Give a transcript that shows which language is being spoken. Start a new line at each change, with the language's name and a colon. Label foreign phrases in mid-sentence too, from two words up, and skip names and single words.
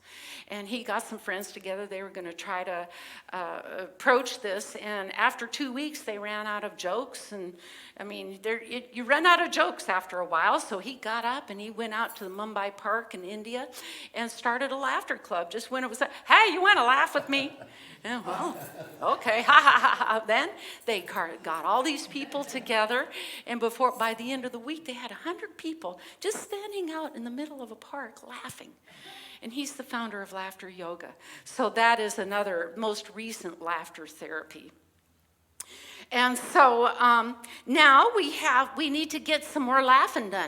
English: And he got some friends together. They were going to try to approach this. And after 2 weeks, they ran out of jokes. And I mean, you run out of jokes after a while. So he got up and he went out to the Mumbai Park in India and started a laughter club. Just when it was, hey, you want to laugh with me? And, well, okay, ha ha ha ha. Then they got all these people together. And by the end of the week, they had 100 people just standing out in the middle of a park laughing. And he's the founder of laughter yoga. So that is another most recent laughter therapy. And so now we need to get some more laughing done.